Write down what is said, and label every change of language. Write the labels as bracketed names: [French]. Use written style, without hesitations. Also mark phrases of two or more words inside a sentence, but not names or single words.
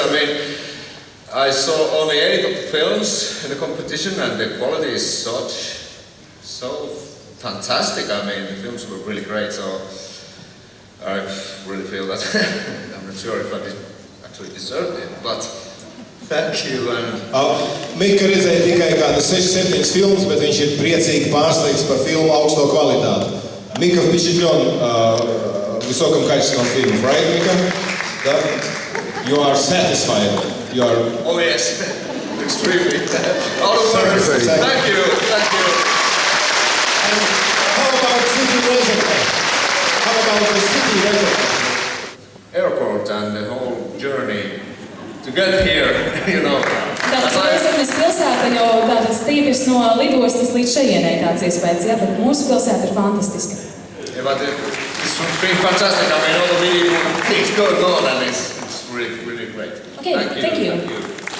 [English] I mean, I saw only 8 of the films in the competition, and the quality is so fantastic. I mean, the films were really great. So I really feel that I'm not sure if I actually deserved it, but thank you. [Latvian] Mika redzēja tikai kādas 6-7 filmas, bet viņš ir priecīgi pārsteigts par filmu augsto kvalitāti. [Russian] Mika впечатлен высоком качестве фильмов, [English] right, Mika? Да? You are satisfied. You are. Oh yes, extremely. All of words. Thank you. And how about city Rezekne? How about the city Rezekne? Airport and the whole journey to get here, you know. [Latvian] Tātad Rezeknes pilsēta jau tātad stīpjas no lidostas līdz šejienei tāds iespējas, jā, bet mūsu pilsēta ir fantastiska. [English] Yeah, but it's been fantastic. I mean, all the media things going on, and it's really, really great. Okay, thank you.